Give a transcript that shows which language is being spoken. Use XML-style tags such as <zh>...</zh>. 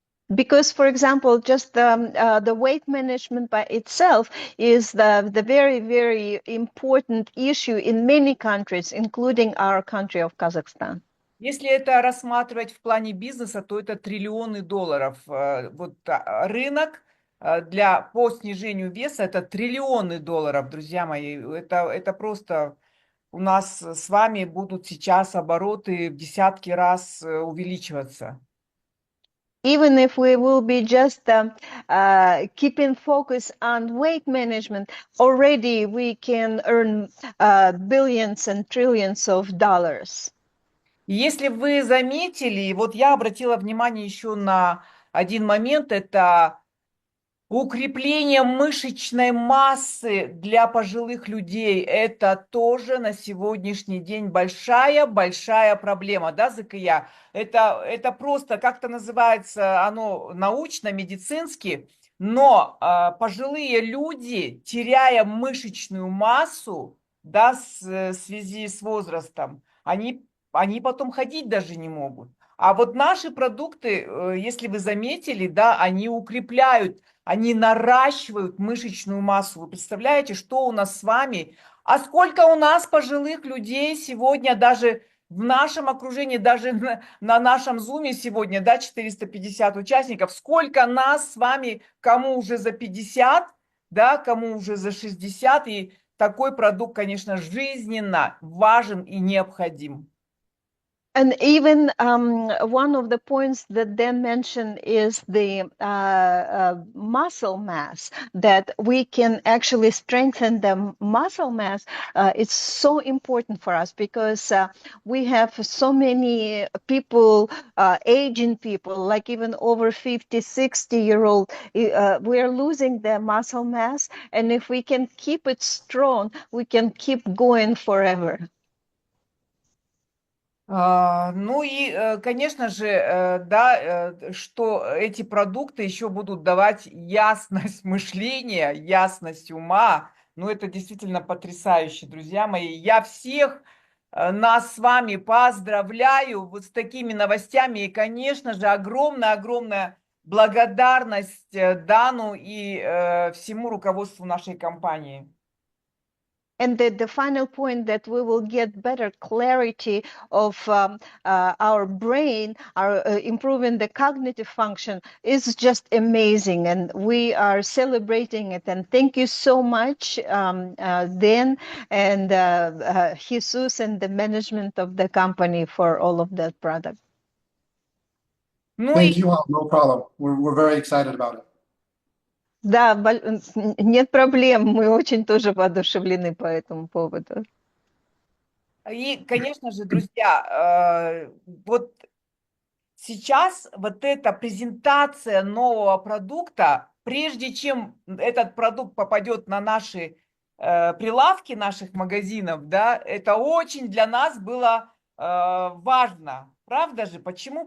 <en>Because, for example, just the weight management by itself is the very, very important issue in many countries, including our country of Kazakhstan.</en> <ru>Если это рассматривать в плане бизнеса, то это триллионы долларов. Рынок по снижению веса, это триллионы долларов, друзья мои. Это просто у нас с вами будут сейчас обороты в десятки раз увеличиваться.</ru> <en>Even if we will be just keeping focus on weight management, already we can earn billions and trillions of dollars.</en> <ru>И если вы заметили, вот я обратила внимание еще на один момент, это укрепление мышечной массы для пожилых людей. Это тоже на сегодняшний день большая проблема, да, Закия? Это просто как-то называется оно научно-медицински, но пожилые люди, теряя мышечную массу, да, в связи с возрастом, они потом ходить даже не могут. А вот наши продукты, если вы заметили, да, они укрепляют, они наращивают мышечную массу. Вы представляете, что у нас с вами? А сколько у нас пожилых людей сегодня даже в нашем окружении, даже на нашем зуме сегодня, да, 450 участников, сколько нас с вами, кому уже за 50, да, кому уже за 60, и такой продукт, конечно, жизненно важен и необходим.</ru> <en>And even one of the points that Dan mentioned is the muscle mass, that we can actually strengthen the muscle mass. It's so important for us because we have so many people, aging people, like even over 50, 60-year-old, we are losing their muscle mass. And if we can keep it strong, we can keep going forever.</en> <ru>Ну и, конечно же, да, что эти продукты еще будут давать ясность мышления, ясность ума. Ну, это действительно потрясающе, друзья мои. Я всех нас с вами поздравляю вот с такими новостями. И, конечно же, огромная благодарность Дану и всему руководству нашей компании.</ru> <en>And the final point, that we will get better clarity of our brain, improving the cognitive function, is just amazing. And we are celebrating it. And thank you so much, Dan and Jesus and the management of the company for all of that product.</en> <ru>Ну</ru> <en>Thank</en> <ru>и</ru> <en>you all, no problem. We're very excited about it.</en> <ru>Да, нет проблем. Мы очень тоже воодушевлены по этому поводу. И, конечно же, друзья, вот сейчас вот эта презентация нового продукта, прежде чем этот продукт попадет на наши прилавки наших магазинов, да, это очень для нас было важно. Правда же? Почему?</ru>